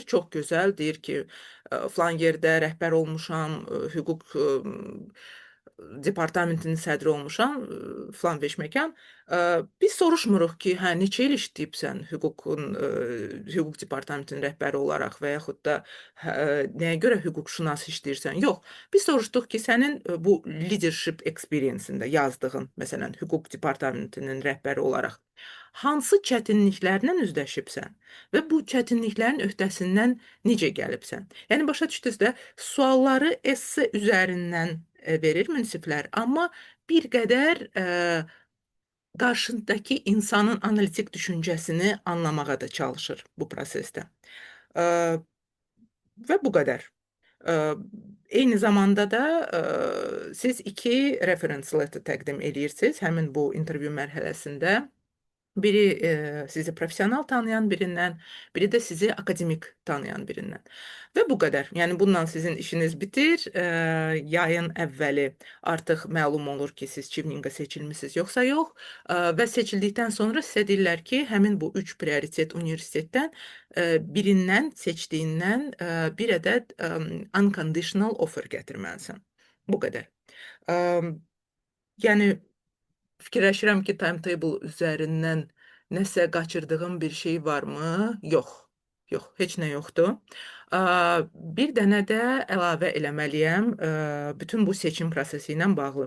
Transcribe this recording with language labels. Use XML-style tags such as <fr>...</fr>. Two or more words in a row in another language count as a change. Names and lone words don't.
<az>Çox gözəl, deyir ki, filan yerdə rəhbər olmuşam, hüquq departamentinin sədri olmuşam, filan beşməkan. Biz soruşmuruq ki, hə, neçə il işləyibsən hüquq departamentinin rəhbəri olaraq və yaxud da nəyə görə hüquqşünas işləyirsən? Yox. Biz soruşduq ki, sənin bu</az> <en>leadership experience-ində</en> <az>yazdığın, məsələn, hüquq departamentinin rəhbəri olaraq hansı çətinliklərlə üzləşibsən və bu çətinliklərin öhdəsindən necə gəlibsən? Yəni başa düşdünüz də, sualları esse üzərindən verir münsiflər, amma bir qədər qarşındakı insanın analitik düşüncəsini anlamağa da çalışır bu prosesdə. Ə, Və bu qədər. Ə, Eyni zamanda da siz iki</az> <en>reference letter</en> <az>təqdim edirsiniz həmin bu intervyu mərhələsində. Biri sizi profesional tanıyan birindən, biri də sizi akademik tanıyan birindən. Və bu qədər. Yəni bununla sizin işiniz bitir. Yayın əvvəli artıq məlum olur ki, siz Çivninqə seçilmisiniz yoxsa yox. Və seçildikdən sonra sizə deyirlər ki, həmin bu üç prioritet universitetdən birindən seçdiyindən bir ədəd</az> <en>unconditional offer</en> <az>gətirməlisən. Bu qədər. Ə, Yəni fikirləşirəm ki, timetable üzərindən nəsə qaçırdığım bir şey varmı? Yox. Yox, heç nə yoxdur. Bir dənə də əlavə eləməliyəm bütün bu seçim prosesi ilə bağlı.</az>